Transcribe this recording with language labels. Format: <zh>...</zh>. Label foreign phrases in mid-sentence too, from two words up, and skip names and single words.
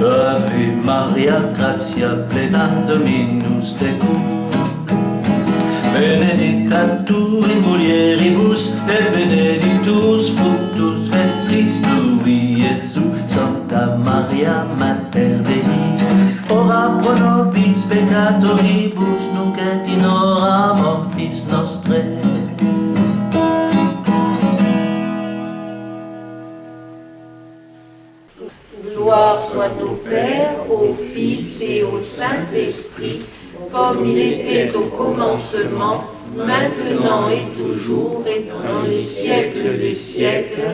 <la>Ave Maria, gratia plena Dominus tecum, benedictatur in mulieribus, et benedictus fructus ventris tui, Iesus. Santa Maria, Mater Dei, ora pro nobis peccatoribus, nunc et in hora mortis nostrae.</la> <fr>Gloire soit au Père, au Fils et au Saint-Esprit, comme il était au commencement, maintenant et toujours, et dans les siècles des siècles.</fr>